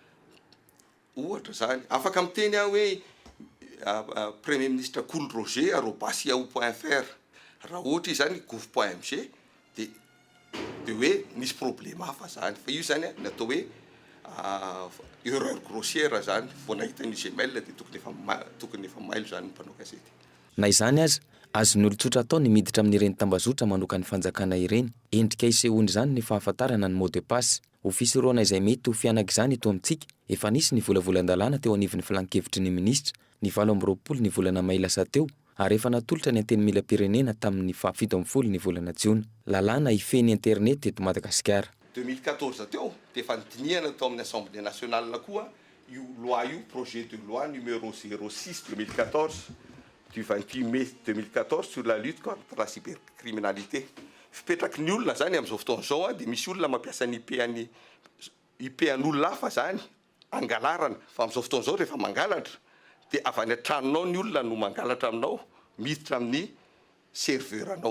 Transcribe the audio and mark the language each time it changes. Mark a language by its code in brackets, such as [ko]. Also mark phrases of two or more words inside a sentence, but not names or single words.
[mg] ohatra zany afaka miteny hoe [fr] Premier ministre [mg] Cool Roger @yahoo.fr raha ohatra zany gouv.mg dia hoe nisy problème hafa zany fa io zany natao hoe [fr] erreur grossière [mg] zany vao nahita ny Gmail dia tokony efa mailo zany mpanao gazety. Na izany aza azony olon-tsotra atao ny miditra amin'ireny tambazotra manoka ny fanjakana ireny endrika isehoany izany ny fahafantarana ny [fr] mot de passe. [mg] Ho fisoroana izay mety ho fianaka izany eto amintsika efa nisy ny volavolan-dalàna teo anivon'ny filan-kevitry ny ministra ny 7 ny volana May lasa teo ary efa natolotra ny anteny mila pirenena tamin'ny 17 ny volana Jiona. Lalàna hifeny internet eto Madagasikara. 2014 teo dia efa nidinihana tao amin'ny [fr] Assemblée nationale [mg] koa io loi io [fr] projet de loi numéro 06 2014 du 28 mai 2014 sur la lutte contre la cybercriminalité. [mg] Fipetraky ny olona zany amin'izao fotoana izao dia misy olona mampiasa ny IP-an'olona hafa zany angalarana fa amin'izao fotoana izao rehefa mangalatra dia avy any an-tranonao ny olona no mangalatra aminao miditra amin'ny serveur anao.